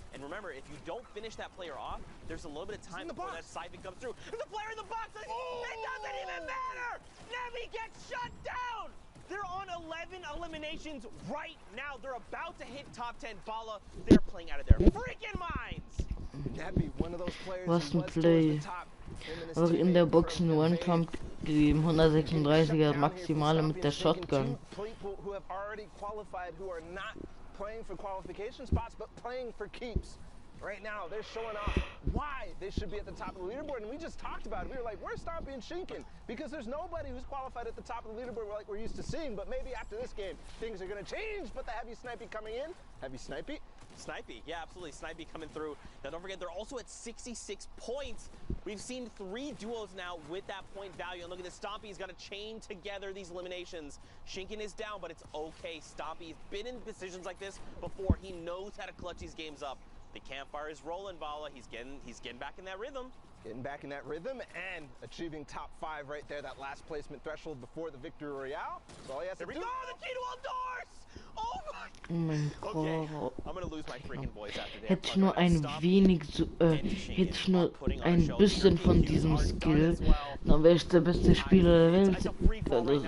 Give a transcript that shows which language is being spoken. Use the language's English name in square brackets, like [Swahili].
[English] And remember, if you don't finish that player off, there's a little bit of time before that siphon comes through. There's a player in the box! It doesn't even matter! Nevi gets shut down! They're on 11 eliminations right now. They're about to hit top 10. Bala, they're playing out of their freaking minds! Nevi, one of those players [German] Was ein Play. Auch in der Box einen One-Pump gegeben, 136er Maximale mit der Shotgun. [English] People who have already qualified, who are not playing for qualification spots, but playing for keeps. Right now, they're showing off why they should be at the top of the leaderboard. And we just talked about it. We were like, we're Stompy and Shinken, because there's nobody who's qualified at the top of the leaderboard like we're used to seeing. But maybe after this game, things are going to change. But the Heavy Snipey coming in. Heavy Snipey? Snipey, yeah, absolutely. Snipey coming through. Now, don't forget, they're also at 66 points. We've seen 3 duos now with that point value. And look at this. Stompy's got to chain together these eliminations. Shinken is down, but it's okay. Stompy's been in positions like this before. He knows how to clutch these games up. The campfire is rolling, Bala. He's getting back in that rhythm. Getting back in that rhythm and achieving top 5 right there. That last placement threshold before the Victory Royale. So all he has to do. There we go, the key to all doors! [German] Oh mein Gott! [English] Okay, I'm gonna lose my freaking voice after that. [German] Hätte ich nur ein wenig, hätte ich nur ein bisschen von diesem Skill, dann wäre ich der beste Spieler der Welt.